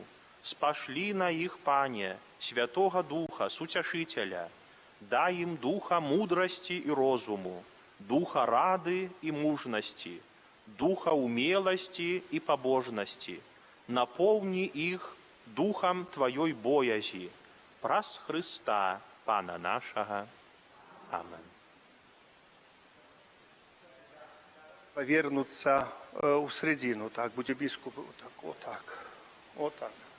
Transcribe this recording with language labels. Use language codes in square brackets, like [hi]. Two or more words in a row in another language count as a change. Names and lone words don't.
[be] Спашлі на іх, Пане, Святога Духа, Суцяшыцеля, дай ім духа мудрасці і розуму, духа рады і мужнасці, духа умеласці і пабожнасці, напоўні іх духам Тваёй боязі, праз Хрыста, Пана нашага. Амен. [uk] Повернуться у середину, так, будь біскуп, так, отак.